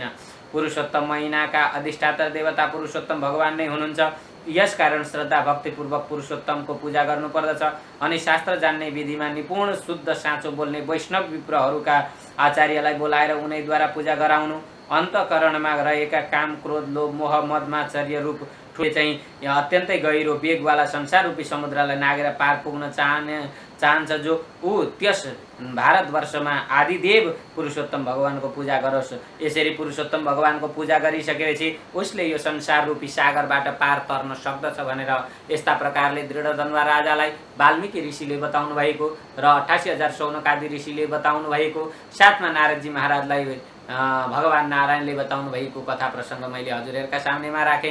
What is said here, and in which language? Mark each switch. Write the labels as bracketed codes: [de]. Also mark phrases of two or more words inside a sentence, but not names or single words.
[ne] पुरुषोत्तम महिनाका अधिष्ठाता देवता पुरुषोत्तम भगवान नै हुनुहुन्छ। यसकारण श्रद्धा भक्तिपूर्वक पुरुषोत्तमको पूजा गर्नुपर्दछ। अनि शास्त्र जान्ने विधिमा निपुण शुद्ध साँचो बोल्ने वैष्णव विप्रहरूका आचार्यलाई बोलाएर उनैद्वारा पूजा गराउनु। अन्तःकरणमा रहेका काम, क्रोध, लोभ, मोह, मद, मात्सर्य रूप ठुले चाहिँ अत्यन्तै गहिरो वेगवाला संसार रूपी समुद्रलाई नागेर पार पुग्न चाहन्छ जो ऊ त्यस भारतवर्षमा आदिदेव पुरुषोत्तम भगवानको पूजा गरोस्। यसरी पुरुषोत्तम भगवानको पूजा गरिसकेपछि उसले यो संसार रूपी सागरबाट पार तर्न सक्दछ भनेर यस्ता प्रकारले दृढधन्वा राजालाई वाल्मीकि ऋषिले बताउनु भएको र 88,000 शौनकादि ऋषिले बताउनु भएको, साथमा नारदजी महाराजलाई भगवान नारायणले बताउनु भएको कथा प्रसङ्ग मैले हजुरहरूका सामनेमा राखेँ।